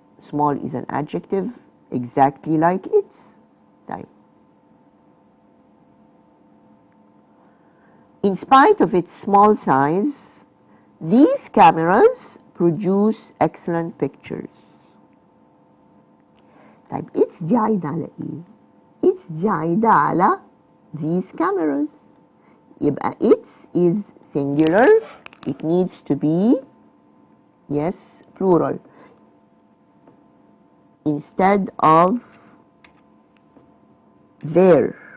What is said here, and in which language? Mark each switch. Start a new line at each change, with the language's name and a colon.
English: Small is an adjective exactly like its.
Arabic: طيب.
English: In spite of its small size, these cameras produce excellent pictures.
Arabic: طيب its دي عايدة على ايه؟ its دي عايدة على
English: these cameras. يبقى its is singular. It needs to be yes plural instead of their.